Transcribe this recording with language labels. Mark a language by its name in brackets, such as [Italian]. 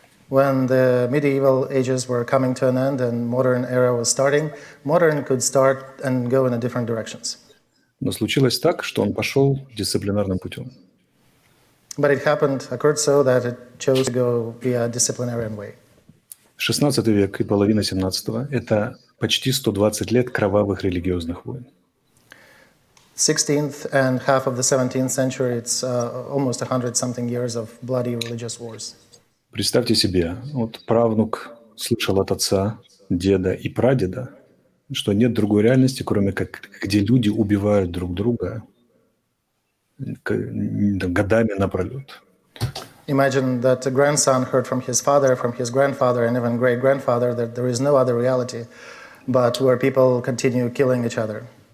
[English] When the medieval ages were coming to an end and modern era was starting, modern could start and go in different directions. [Russian] Но случилось так, что он пошел дисциплинарным путем. [English] But it occurred so that it chose to go via disciplinarian way. [Russian] 16 век и половина 17-го – это почти 120 лет кровавых религиозных войн. [English] 16th and half of the 17th century, it's almost 100-something years of bloody religious wars. [Russian] Представьте себе, вот правнук слышал от отца, деда и прадеда, что нет другой реальности, кроме как где люди убивают друг друга годами напролет. [English] Imagine that a grandson heard from his father, from his grandfather, and even great-grandfather that there is no other reality, but where people continue killing each other.